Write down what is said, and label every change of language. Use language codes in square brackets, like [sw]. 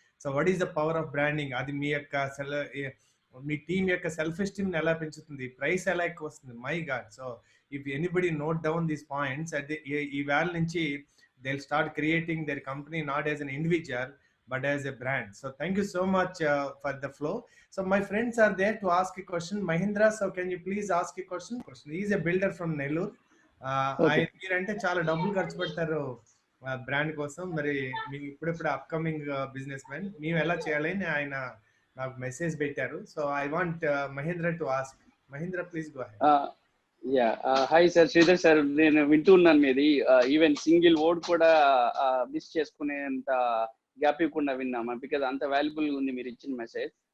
[te] So [en] what is the power of branding, [te] అది మీ యొక్క మీ team యొక్క సెల్ఫ్ ఎస్టీమ్ ఎలా పెంచుతుంది, ప్రైస్ ఎలా ఎక్కువ వస్తుంది, [en] My god. So if anybody note down these points at [te] ఈ వేళ నుంచి [en] They will start creating their company not as an individual but as a brand. So thank you so much for the flow. So my friends are there to ask a question. Mahindra, so can you please ask a question? He is a builder from Nellore. [te] మీరంటే చాలా డబ్బులు ఖర్చు పెడతారు brand కోసం. మరి మీరు ఇప్పుడిప్పుడు upcoming business man, మేము ఎలా చేయాలని ఆయన నాకు మెసేజ్ పెట్టారు. [en] So I want Mahendra to ask. Mahendra please go ahead. [te] Hi sir, Sridhar sir, నేను వింటూ ఉన్నాను మీది. [en] even single word [te] కూడా మిస్ చేసుకునేంత గ్యాప్ ఇవ్వకుండా విన్నామా, బికాజ్ అంత వాల్యుబుల్ ఉంది మీరు ఇచ్చిన మెసేజ్.